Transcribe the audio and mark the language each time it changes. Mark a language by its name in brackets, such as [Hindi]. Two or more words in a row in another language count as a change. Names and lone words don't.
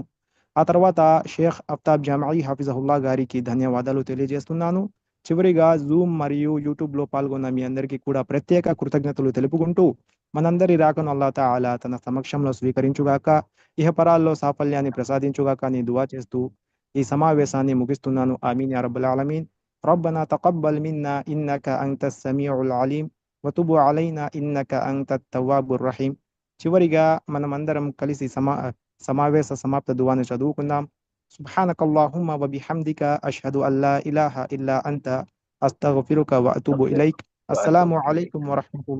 [Telugu] ఆ తర్వాత షేఖ్ అఫ్తాబ్ జమాయి హఫిజహుల్లా గారికి ధన్యవాదాలు తెలియజేస్తున్నాను. చివరిగా జూమ్ మరియు యూట్యూబ్ లో పాల్గొన్న మీ అందరికీ కూడా ప్రత్యేక కృతజ్ఞతలు తెలుపుకుంటూ మనందరి రాకను [Arabic] الله تعالى [Telugu] తన సమక్షంలో స్వీకరించుగాక, ఇహపరాల్లో సాఫల్యాన్ని ప్రసాదించుగాక అని దువా చేస్తూ ఈ సమావేశాన్ని ముగిస్తున్నాను. [Arabic] آمين يا رب العالمين. ربنا تقبل منا إنك أنت السميع العليم وتب علينا إنك أنت التواب الرحيم. [Telugu] చివరిగా మనమందరం కలిసి సమావేశ సమాప్త దువాను చదువుకుందాం. [Arabic] سبحانك اللهم وبحمدك أشهد أن لا إله إلا أنت أستغفرك وأتوب إليك. السلام عليكم ورحمة الله